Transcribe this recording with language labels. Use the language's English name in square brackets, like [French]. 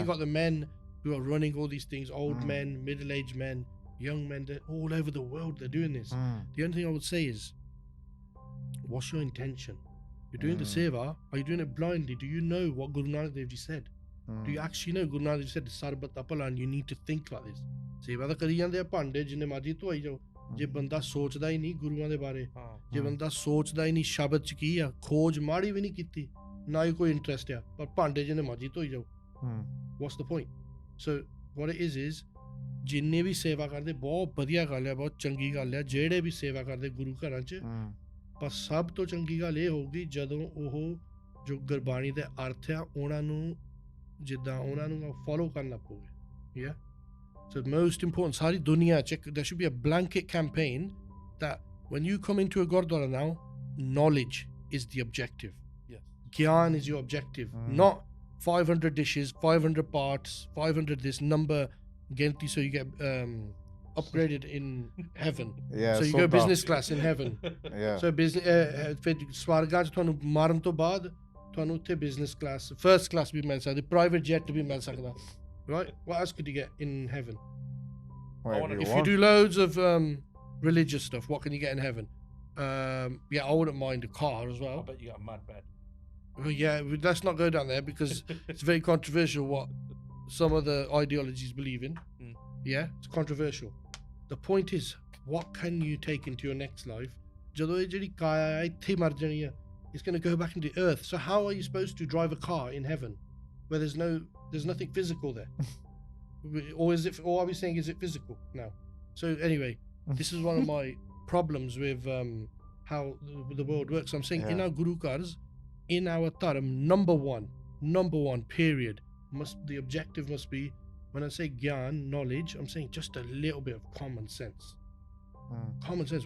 [English] you got the men who are running all these things, old men, middle-aged men, young men, they're all over the world, they're doing this. The only thing I would say is, what's your intention? You're doing the seva, are you doing it blindly? Do you know what Guru Nanak Dev Ji said? Do you actually know Guru Nanak Dev Ji said sarbat apala, and you need to think like this? [Punjabi] Seva da kari jande pande jinne marji dhoi jao. ਜੇ ਬੰਦਾ ਸੋਚਦਾ ਹੀ ਨਹੀਂ ਗੁਰੂਆਂ ਦੇ ਬਾਰੇ, ਜੇ ਬੰਦਾ ਸੋਚਦਾ ਹੀ ਨਹੀਂ ਸ਼ਬਦ ਚ ਕੀ ਆ, ਖੋਜ ਮਾੜੀ ਵੀ ਨਹੀਂ ਕੀਤੀ, ਨਾ ਹੀ ਕੋਈ ਇੰਟਰਸਟ ਆ, ਪਰ ਭਾਂਡੇ ਜਿੰਨੇ ਮਰਜੀ ਧੋਈ ਜਾਓ, [English] what's the point? So what it is [Punjabi] ਜਿੰਨੇ ਵੀ ਸੇਵਾ ਕਰਦੇ ਬਹੁਤ ਵਧੀਆ ਗੱਲ ਆ, ਬਹੁਤ ਚੰਗੀ ਗੱਲ ਆ, ਜਿਹੜੇ ਵੀ ਸੇਵਾ ਕਰਦੇ ਗੁਰੂ ਘਰਾਂ ਚ, ਪਰ ਸਭ ਤੋਂ ਚੰਗੀ ਗੱਲ ਇਹ ਹੋਊਗੀ ਜਦੋਂ ਉਹ ਜੋ ਗੁਰਬਾਣੀ ਦੇ ਅਰਥ ਆ ਉਹਨਾਂ ਨੂੰ ਜਿੱਦਾਂ ਉਹਨਾਂ ਨੂੰ ਫੋਲੋ ਕਰਨ ਲੱਗ ਪਓਗੇ. [English] Yeah. So the most important, [Punjabi] sari dunya check, [English] there should be a blanket campaign that when you come into a Gurdwara now, knowledge is the objective. Yes. Gyan is your objective, not 500 dishes, 500 parts, 500 this number, ginti, so you get upgraded in heaven. Yeah, So you go business class in heaven. Yeah. So business, [Punjabi] ਫਿਰ ਸਵਰਗਾਂ 'ਚ ਤੁਹਾਨੂੰ ਮਾਰਨ ਤੋਂ ਬਾਅਦ ਤੁਹਾਨੂੰ ਉੱਥੇ business class, first class ਵੀ ਮਿਲ ਸਕਦੀ, private jet ਵੀ ਮਿਲ ਸਕਦਾ. [English] Right? What else could you get in heaven? Whatever If you want. do loads of religious stuff, what can you get in heaven? Yeah, I wouldn't mind a car as I well. bet you got a mad bed. Well, yeah, let's not go down there because it's very controversial what some of the ideologies believe in. Yeah, it's controversial. The point is, what can you take into your next life? [Punjabi] ਜਦੋਂ ਇਹ ਜਿਹੜੀ ਕਾਇਆ ਹੈ ਇੱਥੇ ਮਰ ਜਾਣੀ ਹੈ, [English] it's going to go back into earth. So how are you supposed to drive a car in heaven where there's nothing physical there? Or are we saying is it physical now? So anyway, this is one of my problems with how the world works. I'm saying in our Guru Kars, in our Dharam, number one period, the objective must be, when I say Gyan, knowledge, I'm saying just a little bit of common sense. Common sense.